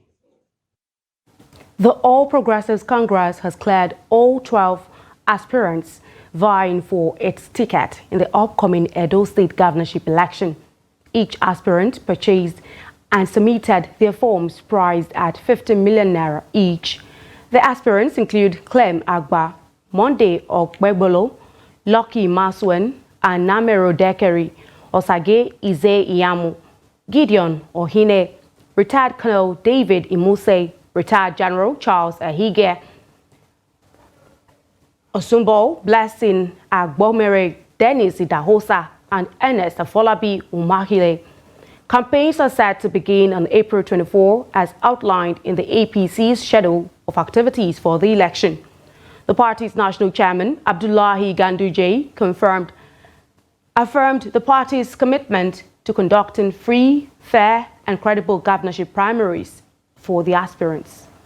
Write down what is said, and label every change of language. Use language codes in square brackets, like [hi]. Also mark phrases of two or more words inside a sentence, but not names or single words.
[en] The All Progressives Congress has cleared all 12 aspirants vying for its ticket in the upcoming Edo State governorship election. Each aspirant purchased and submitted their forms priced at 50 million naira each. The aspirants include Clem Agba, Monday Okpebolo, Lucky Maswen, and Namero Dekeri, Osage Ize Iyamu, Gideon Ohine, retired Colonel David Imuse, retired General Charles Ahige, Osumbo Blessing Agbomere, Dennis Idahosa, and Ernest Afolabi Umahile. Campaigns are set to begin on April 24 as outlined in the APC's schedule of activities for the election. The party's national chairman, Abdullahi Ganduje, affirmed the party's commitment to conducting free, fair, and credible governorship primaries for the aspirants.